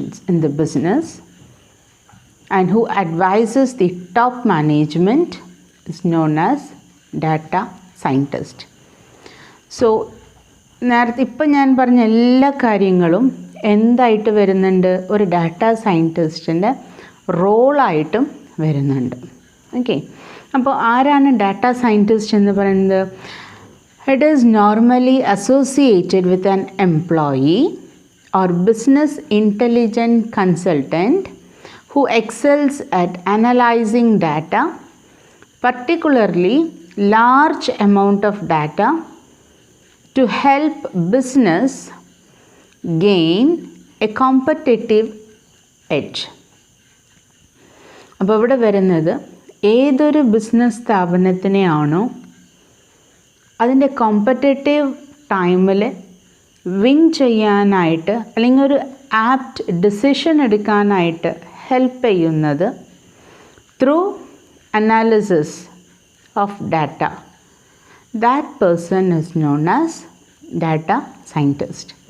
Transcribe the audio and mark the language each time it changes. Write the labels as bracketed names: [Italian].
[English] in the business, and who advises the top management is known as data scientist. [Malayalam] So നേരത്തെ ഇപ്പം ഞാൻ പറഞ്ഞ എല്ലാ കാര്യങ്ങളും എന്തായിട്ട് വരുന്നുണ്ട്? ഒരു ഡാറ്റ സയൻറ്റിസ്റ്റിൻ്റെ റോളായിട്ടും വരുന്നുണ്ട്. ഓക്കെ, അപ്പോൾ ആരാണ് ഡാറ്റ സയൻറ്റിസ്റ്റ് എന്ന് പറയുന്നത്? [English] It is normally associated with an employee or business intelligent consultant who excels at analyzing data, particularly large amount of data, to help business gain a competitive edge. [Malayalam] അപ്പോൾ ഇവിടെ വരുന്നത് ഏതൊരു business സ്ഥാപനത്തിനെയാണോ അതിൻ്റെ competitive ടൈമിൽ win ചെയ്യാനായിട്ട് അല്ലെങ്കിൽ ഒരു apt decision എടുക്കാനായിട്ട് ഹെൽപ്പ് ചെയ്യുന്നത് [English] Through analysis of data, that person is known as data scientist.